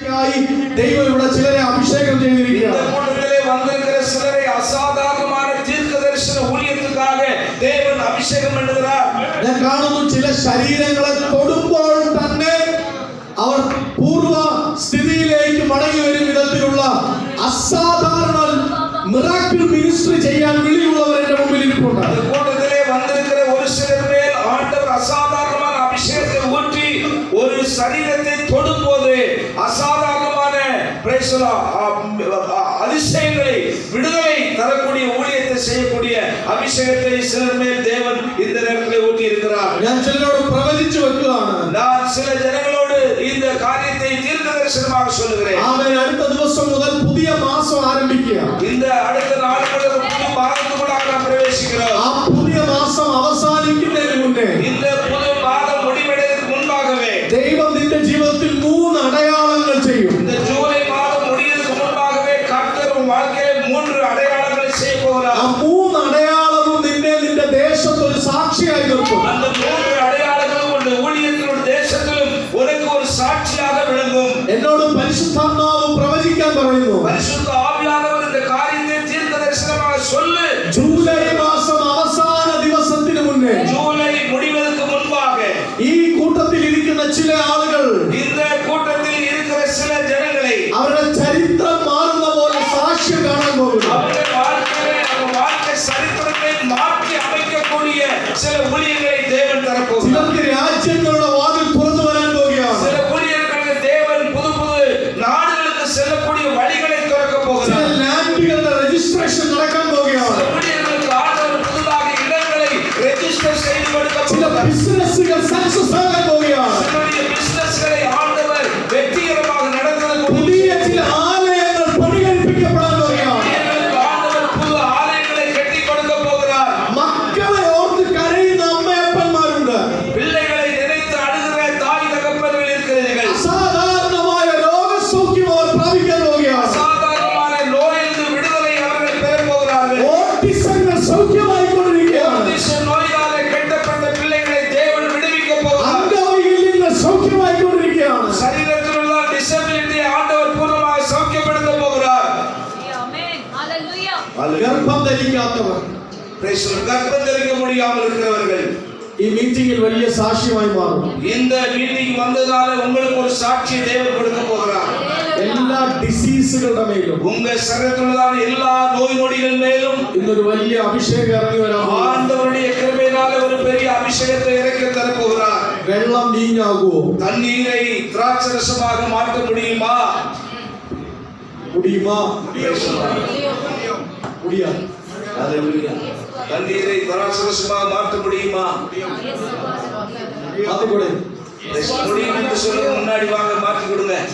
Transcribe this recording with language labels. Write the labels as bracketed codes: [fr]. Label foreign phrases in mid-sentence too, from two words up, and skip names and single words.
[ml] ശുശ്രൂഷയ്ക്കായി ദൈവം ഇവിടെ ചിലരെ അഭിഷേകം ചെയ്തിരിക്കുകയാണ്. [ta] சிலரை அசாதாரணமான தீர்க்கதரிசன ஊழியத்துக்காக தேவன் அபிஷேகம் பண்ணுகிறார். [ml] ഞാൻ കാണുന്നു ചില ശരീരങ്ങളെ തൊടുമ്പോൾ തന്നെ അവർ പൂർവ്വ സ്ഥിതിയിലേക്ക് മടങ്ങി വരും വിധത്തിലുള്ള അസാധാരണ [en] miracle ministry [ml] ചെയ്യാൻ വിളിയുള്ളവർ എന്റെ മുമ്പിൽ ഇരിപ്പുണ്ട്. [ta] கூட்டத்திலே வந்திருக்கிற ஒரு சிலர் மேல் ஆண்டவர் அசாதாரணமான அபிஷேகத்தை ஊற்றி ஒரு சரீரத்தை தொடும்போது அசாதாரணமான அதிசயங்களை விடுதலை தரக்கூடிய ஊழியத்தை செய்யக்கூடிய அபிஷேகத்தை சிலர் மேல் தேவன் இந்த நேரத்தில் ஊற்றி இருக்கிறார். [ml] ഞാൻ ചിലരോട് പ്രവചിച്ചു വെക്കുകയാണ്. [ta] நான் சில ஜனங்களோடு இந்த காரியத்தை தீர்க்கதரிசனமாக சொல்லுகிறேன். [ml] ആമേൻ. അടുത്ത ദിവസം മുതൽ പുതിയ മാസം ആരംഭിക്കുക. இந்த അടുത്ത നാൾ മുതൽ പുതിയ മാസത്തിലേക്കാണ് നാം പ്രവേശിക്കുന്നത്. ആ പുതിയ മാസം അവസാനിക്കുന്നതിന് മുന്നേ [ta] இந்த புதிய மாதம் முடிவடைவதற்கு முன்பாகவே [ml] ദൈവം നിന്റെ ജീവിതത്തിൽ 3 അടയാളങ്ങൾ ചെയ്യും. [ta] இந்த ஜூலை மாதம் முடிவதற்கு முன்பாகவே கர்த்தர் உன் வாழ்க்கையில் 3 அடையாளங்களை செய்ய போகிறார். [ml] ആ 3 അടയാളവും നിന്നെ നിന്റെ ദേശത്ത് ഒരു സാക്ഷിയായി നിർത്തും. [ta] அந்த 3 அடையாளங்களும் உன் ஊழியத்திலும் தேசத்திலும் உனக்கு ஒரு சாட்சியாக விளங்கும். [ml] എന്നോട് പരിശുദ്ധാത്മാവ് പ്രവചിക്കാൻ പറയുന്നു. [ta] பரிசுத்த ஆவியானவர் இந்த காரியத்தை தீர்க்கதரிசனமாக சொல்லு. [ml] ജൂലൈ മാസം അവസാന ദിവസത്തിന് മുന്നേ, [ta] ஜூலை முடிவதற்கு முன்பாக [ml] ഈ കൂട്ടത്തിൽ ഇരിക്കുന്ന ചില ആളുകൾ, [ta] இந்த கூட்டத்தில் இருக்கிற சில ஜனங்களை [ml] അവരുടെ ചരിത്രം മാറുന്ന പോലെ സാക്ഷ്യം കാണാൻ പോകുന്നു. [ta] அவருடைய வாழ்க்கை சரித்திரத்தை மாற்றி அமைக்கக்கூடிய சில ஊழியர்களை தேவன் தரப்போகிறார். [ml] ചിലർക്ക് രാജ്യങ്ങളുടെ വാതിൽ തുറന്നു വരാൻ പോകുകയാണ്. [ta] சில ஊழியர்களுக்கு தேவன் புது புது நாடுகளுக்கு செல்லக்கூடிய வழிகளை திறக்க [ml] ചില [ta] போகிறார். [ml] ലാൻഡുകളുടെ രജിസ്ട്രേഷൻ നടക്കാൻ പോകുകയാണ്. [ta] சில ஊழியர்களுக்கு ஆண்டவர் புதிதாக இடங்களை ரெஜிஸ்டர் செய்து கொடுக்க [ml] ചില [ta] போகிறார். [ml] ബിസിനസ്സുകൾ സക്സസ് ആകാൻ പോകുകയാണ്. [ta] சிலருடைய பிசினஸ்களை ஆண்டவர் வெற்றிகரமாக நடத்துவதற்கு [ml] പുതിയ ചില ആലയങ്ങൾ പണികഴിപ്പിക്കപ്പെടാൻ പോകുകയാണ്. [ta] ஆண்டவர் புது ஆலயங்களை கட்டி கொடுக்க போகிறார். [ml] മക്കളെ ഓർത്ത് കരയുന്ന അമ്മയപ്പന്മാരുണ്ട്. [ta] பிள்ளைகளை நினைத்து அழுகிற தாய் தகப்பன்கள் இருக்கிறீர்கள். [ml] അസാധാരണമായ രോഗസൗഖ്യം അവർ പ്രാപിക്കാൻ പോകുകയാണ്. [ta] சாதாரணமான நோயிலிருந்து விடுதலை அவர்கள் பெற போகிறார்கள். [ml] ഓട്ടിസങ്ങൾ സൗഖ്യമായിക്കൊണ്ടിരിക്കുകയാണ്. [ta] ஆட்டிசம் நோயாலே கெட்டப்பட்ட பிள்ளைகளை தேவன் விடுவிக்க போகிறார். [ml] അംഗവൈകല്യങ്ങൾ സൗഖ്യമായിക്കൊണ്ടിരിക്കുകയാണ്. [ta] சரீரத்தில் உள்ள டிசபிலிட்டி ஆண்டவர் பூர்ணமாக சௌக்கியப்படுத்த போகிறார். ஆமென். ஹalleluya. [ml] ഗർഭം ധരിക്കാത്തവർ, [ta] கர்ப்பம் தரிக்க முடியாமல் இருக்கிறவர்கள் [ml] ഈ മീറ്റിംഗിൽ വലിയ സാക്ഷ്യമായി മാറും. [ta] இந்த மீட்டிங் வந்ததால உங்களுக்கு ஒரு சாட்சி தேவன் கொடுக்க போகிறார். [ml] എല്ലാ ഡിസീസുകളുടെ മേലും [ta] உங்க சரீரத்தில் உள்ள எல்லா நோய் நொடிகள் மேலும் [ml] ഇന്നൊരു വലിയ അഭിഷേകം ഇറങ്ങി വരാൻ പോകുന്നു. [ta] ஆண்டவருடைய கிருபையினால ஒரு பெரிய அபிஷேகத்தை இறக்கி தர போகிறார். [ml] വെള്ളം വീഞ്ഞാകുമോ? [ta] தண்ணீரை திராட்சரசமாக மாற்ற முடியுமா? முடியுமா? முடியாது. ஹalleluya. தண்ணீரை திராட்சரசமாக மாற்ற முடியுமா? அது கூட முடியும் என்று சொல்ல முன்னாடி வாங்க மாற்றி கொடுங்க.